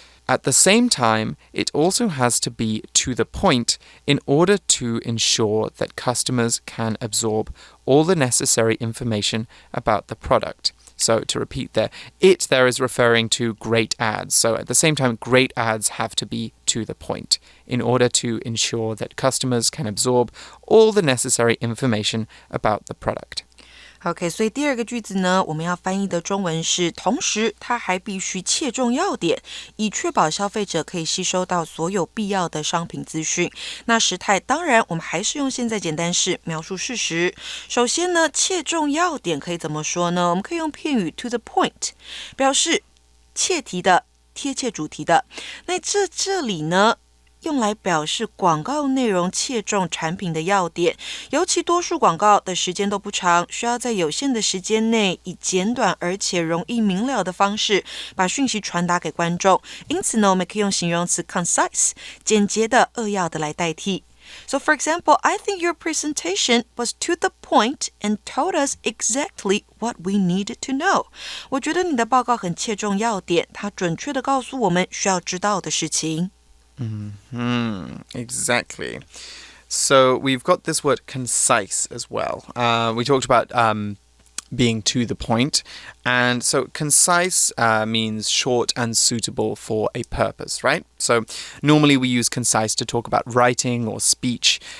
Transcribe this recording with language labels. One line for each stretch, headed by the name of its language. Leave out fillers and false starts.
English: At the same time, it also has to be to the point in order to ensure that customers can absorb all the necessary information about the product. So to repeat there, it there is referring to great ads. So at the same time, great ads have to be to the point in order to ensure that customers can absorb all the necessary information about the product.
Chinese: OK， 所以第二个句子呢，我们要翻译的中文是，同时它还必须切中要点，以确保消费者可以吸收到所有必要的商品资讯。那时态当然我们还是用现在简单式描述事实。首先呢，切中要点可以怎么说呢？我们可以用片语 to the point， 表示切题的、贴切主题的。那这里呢，用来表示广告内容切中产品的要点，尤其多数广告的时间都不长，需要在有限的时间内以简短而且容易明了的方式把讯息传达给观众。因此呢，我们可以用形容词 concise 简洁的、扼要的来代替。
English: So for example, I think your presentation was to the point and told us exactly what we needed to know.
Chinese: 我觉得你的报告很切中要点，它准确地告诉我们需要知道的事情。
English: Exactly. So we've got this word concise as well. We talked about being to the point. And so concise means short and suitable for a purpose, right? So normally we use concise to talk about writing or speech.